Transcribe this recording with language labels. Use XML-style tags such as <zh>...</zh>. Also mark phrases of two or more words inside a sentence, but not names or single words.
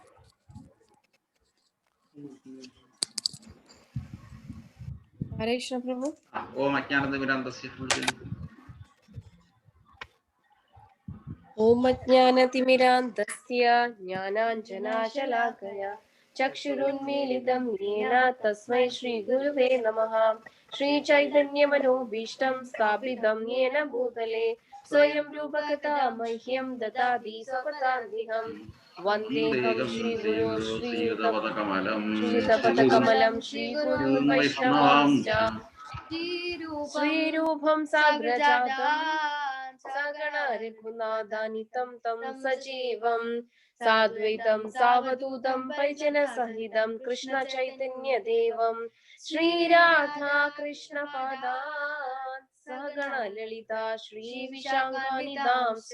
<sa>ഹരേ കൃഷ്ണ പ്രഭു. ഓം അജ്ഞാനനിവൃത്തസ്യ. ഓം അജ്ഞാനതിമിരാന്തസ്യ ജ്ഞാനാഞ്ജനാശലാകയ चक्षुरुन्मीलितं येन तस्मै श्रीगुरुवे नमः। श्रीचैतन्यमनोभीष्टं स्थापितं येन भूतले स्वयं रूपकथा मह्यं ददाति स्वपदान्तिकं। वन्देऽहं श्रीगुरो श्रीयुतपदकमलं श्रीगुरून् वैष्णवांश्च श्रीरूपं साग्रजातं सगण रघुनाथानितं तं सजीवं साद्वैतं सावधूतं परिजनसहितं कृष्ण चैतन्य देवं श्रीराधा कृष्ण पादान् सगण ललिता श्री विशाखानिधांश्च।</sa>